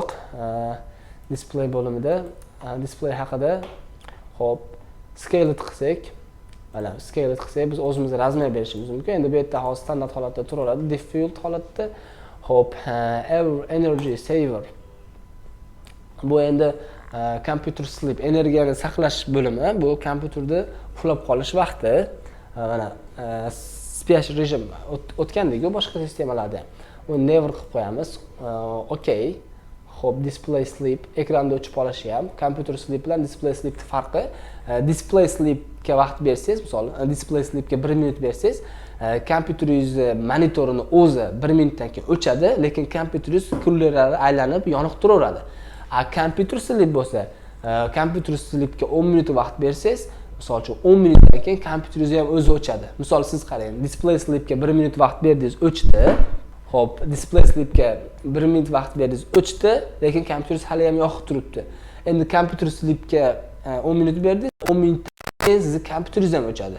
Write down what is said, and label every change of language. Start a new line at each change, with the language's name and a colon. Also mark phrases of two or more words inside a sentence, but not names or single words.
Uzbek: Display bo'limida display haqida xo'p, scale qilsak, mana scale qilsak biz o'zimiz razmer berishimiz mumkin. Endi bu yerda hozir standart holatda turaveradi, default holatda. Xo'p,
English: energy saver.
Uzbek: Bu endi
English: computer sleep,
Uzbek: energiyani saqlash bo'limi. Bu kompyuterda uxlab qolish vaqti. Mana spiash rejim o'tgandek-ku boshqa sistemalarda. Uni never qilib qo'yamiz. Okay. Xo'p,
English: display sleep,
Uzbek: ekranda o'chib qolishi ham.
English: Computer sleep
Uzbek: bilan
English: display sleep
Uzbek: farqi.
English: Display sleepga
Uzbek: vaqt bersangiz, misol
English: display sleepga
Uzbek: 1 minut bersangiz, kompyuteringiz monitorini o'zi 1 minutdan keyin o'chadi, lekin kompyuteringiz kullari aylanib yoniq turaveradi.
English: Computer sleep
Uzbek: bo'lsa,
English: computer sleepga
Uzbek: 10 minut vaqt bersangiz, misol uchun 10 minutdan keyin kompyuteringiz ham o'zi o'chadi. Misol siz qarang,
English: display sleepga
Uzbek: 1 minut vaqt berdingiz, o'chdi. Xo'p,
English: display sleepga
Uzbek: 1 minut vaqt berdingiz, o'chdi, lekin kompyuteringiz hali ham yoqib turibdi. Endi
English: computer sleepga
Uzbek: 10 minut berdingiz, 10 minutdan keyin sizning kompyuteringiz ham o'chadi.